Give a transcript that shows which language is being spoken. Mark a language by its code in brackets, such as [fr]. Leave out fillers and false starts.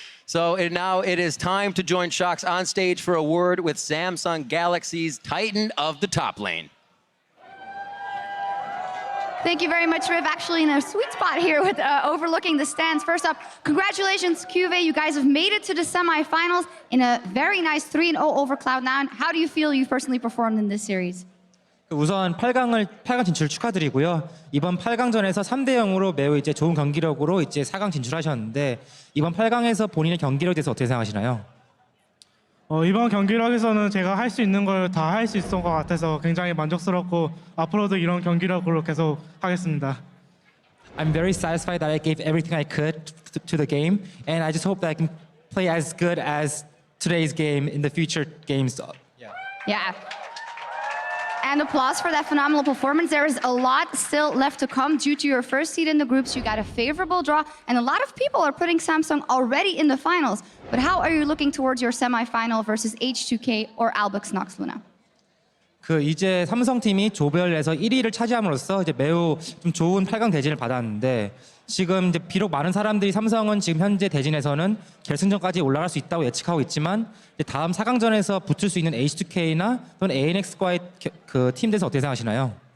[en] So now it is time to join Shox on stage for a word with Samsung Galaxy's Titan of the top lane. Thank you very much, Riv. Actually in a sweet spot here with overlooking the stands. First up, congratulations, QV. You guys have made it to the semifinals in a very nice 3-0 over Cloud9. How do you feel you personally performed in this series? [ko] 우선 8강 진출 축하드리고요. 이번 8강전에서 3대 0으로 매우 이제 좋은 경기력으로 이제 4강 진출하셨는데 이번 8강에서 본인의 경기력에 대해서 어떻게 생각하시나요? 이번 경기력에서는 제가 할 수 있는 걸 다 할 수 있었던 것 같아서 굉장히 만족스럽고 앞으로도 이런 경기력으로 계속 하겠습니다. [en] I'm very satisfied that I gave everything I could to the game, and I just hope that I can play as good as today's game in the future games. Yeah. And applause for that phenomenal performance. There is a lot still left to come due to your first seed in the groups. You got a favorable draw, and a lot of people are putting Samsung already in the finals. But how are you looking towards your semifinal versus H2K or Albux Nox Luna? [ko] 이제 삼성팀이 조별에서 1위를 차지함으로써 이제 매우 좀 좋은 8강 대진을 받았는데 지금 이제 비록 많은 사람들이 삼성은 지금 현재 대진에서는 결승전까지 올라갈 수 있다고 예측하고 있지만 이제 다음 4강전에서 붙을 수 있는 H2K나 또는 ANX과의 그 팀 대해서 어떻게 생각하시나요?